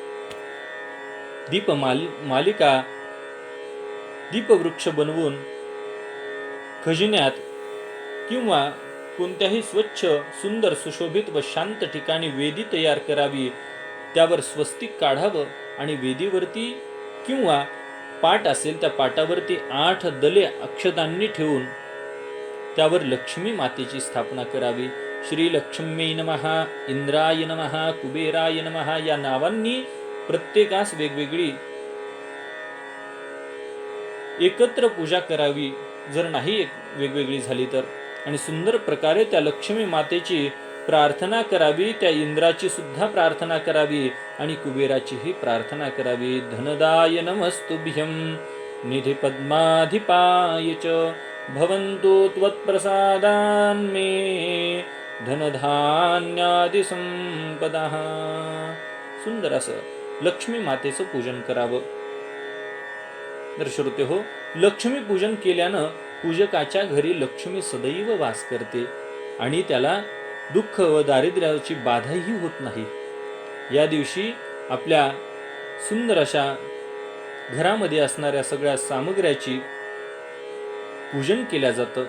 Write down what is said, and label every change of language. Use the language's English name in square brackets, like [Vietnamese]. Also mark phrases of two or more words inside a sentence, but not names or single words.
[Marathi] मालिका दीपवृक्ष बनवून खजिन्यात किंवा कोणत्याही स्वच्छ सुंदर सुशोभित व शांत ठिकाणी वेदी तयार करावी. त्यावर स्वस्तिक काढावं आणि वेदीवरती किंवा पाट असेल त्या पाटावरती 8 दले अक्षतांनी ठेवून त्यावर लक्ष्मी मातेची स्थापना करावी. [Sanskrit] श्री लक्ष्मी नमः, इंद्राय नमः, कुबेराय नमः [Marathi] या नावांनी प्रत्येकास वेगवेगळी एकत्र पूजा करावी जर नाही वेगवेगळी झाली तर. आणि सुंदर प्रकारे त्या लक्ष्मी मातेची प्रार्थना करावी, त्या इंद्राची सुद्धा प्रार्थना करावी आणि कुबेराचीही प्रार्थना करावी. [Sanskrit] धनदाय नमस्तुभ्यं निधि पद्माधिपाय च भवन्तु त्वत्प्रसादान् मे धनधान्यादि संपदाः. [Marathi] सुंदर असं लक्ष्मी मातेचं पूजन करावं. तर श्रोते हो, लक्ष्मी पूजन केल्यानं पूजकाच्या घरी लक्ष्मी सदैव वास करते आणि त्याला दुःख व दारिद्र्याची बाधाही होत नाही. या दिवशी आपल्या सुंदर अशा घरामध्ये असणाऱ्या सगळ्या सामग्र्याची पूजन केल्या जातं.